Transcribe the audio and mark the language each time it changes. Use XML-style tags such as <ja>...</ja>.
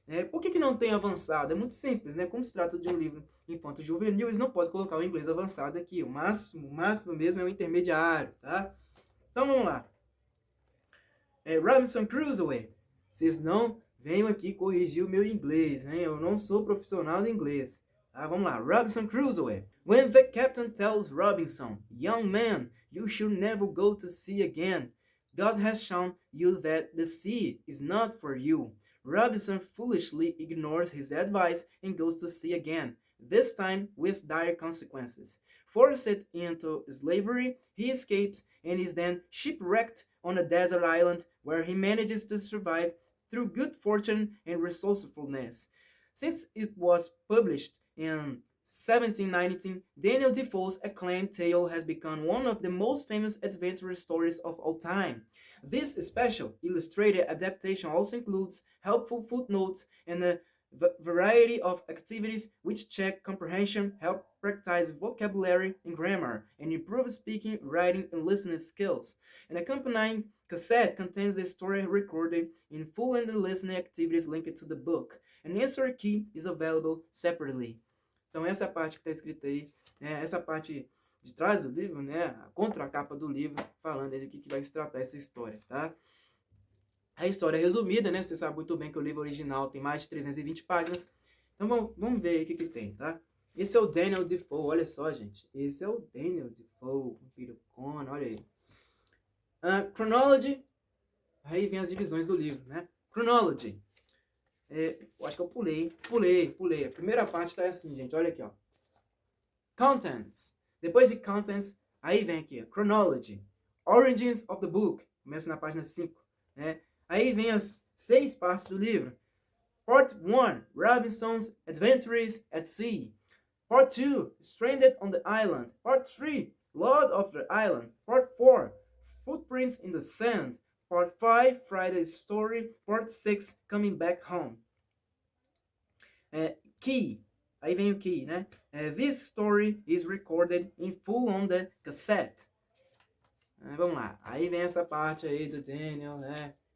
<pt>Por que não tem avançado? É muito simples, né? Como se trata de um livro infanto-juvenil, eles não podem colocar o inglês avançado aqui. O máximo mesmo é o intermediário, tá? Então vamos lá. Robinson Crusoe, vocês não venham aqui corrigir o meu inglês, né? Eu não sou profissional de inglês. Tá, vamos lá. Robinson Crusoe.</pt> <en>When the captain tells Robinson, young man, you should never go to sea again. God has shown you that the sea is not for you. Robinson foolishly ignores his advice and goes to sea again, this time with dire consequences. Forced into slavery, he escapes and is then shipwrecked on a desert island where he manages to survive through good fortune and resourcefulness. Since it was published in 1719, Daniel Defoe's acclaimed tale has become one of the most famous adventure stories of all time. This special illustrated adaptation also includes helpful footnotes and a variety of activities which check comprehension, help practice vocabulary and grammar, and improve speaking, writing, and listening skills. An accompanying cassette contains the story recorded in full and the listening activities linked to the book. An answer key is available separately.</en> <pt>Então essa parte que está escrita aí, né, essa parte de trás do livro, né, a contracapa do livro, falando aí do que vai se tratar essa história, tá? A história é resumida, né? Você sabe muito bem que o livro original tem mais de 320 páginas. Então vamos ver aí o que tem, tá? Esse é o Daniel Defoe, olha só, gente. Esse é o Daniel Defoe, Vampiro Conan, olha aí. Chronology, aí vem as divisões do livro, né? Chronology. Eu acho que eu pulei. A primeira parte tá assim, gente, olha aqui, ó. Contents. Depois de contents, aí vem aqui, chronology.</pt> <en>Origins of the book.</en> <pt>Começa na página 5, né? Aí vem as 6 partes do livro.</pt> <en>Part 1, Robinson's Adventures at Sea. Part 2, Stranded on the Island. Part 3, Lord of the Island. Part 4, Footprints in the Sand. Part 5, Friday's Story. Part 6, Coming Back Home.</en> <pt>Key. Aí vem o key, né?</pt> <en>This story is recorded in full on the cassette.</en> <pt>Vamos lá. Aí vem essa parte aí do Daniel, né?</pt>